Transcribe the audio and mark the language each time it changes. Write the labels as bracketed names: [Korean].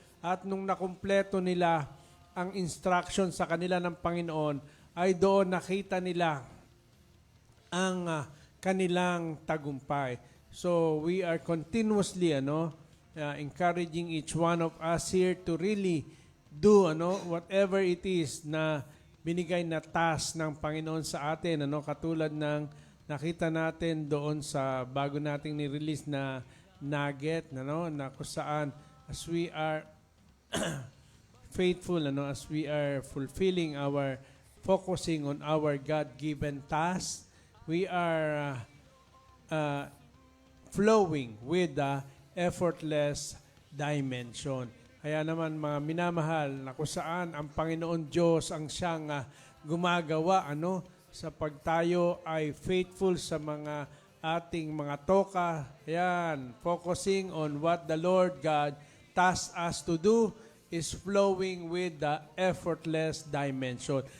[Filipino] At nung nakumpleto nila ang instruction sa kanila ng Panginoon, ay doon nakita nila ang kanilang tagumpay. [English] So we are continuously encouraging each one of us here to really do whatever it is [Filipino] na binigay na task ng Panginoon sa atin, katulad ng nakita natin doon sa bago nating ni-release na nugget, na kung saan [English] as we are faithful, as we are fulfilling focusing on our God-given task, we are flowing with the effortless dimension. [Filipino] Kaya naman, mga minamahal, na kung saan ang Panginoon Diyos ang siyang gumagawa sa pagtayo ay faithful sa mga ating mga toka. [English] Ayan, focusing on what the Lord God tasked us to do is flowing with the effortless dimension.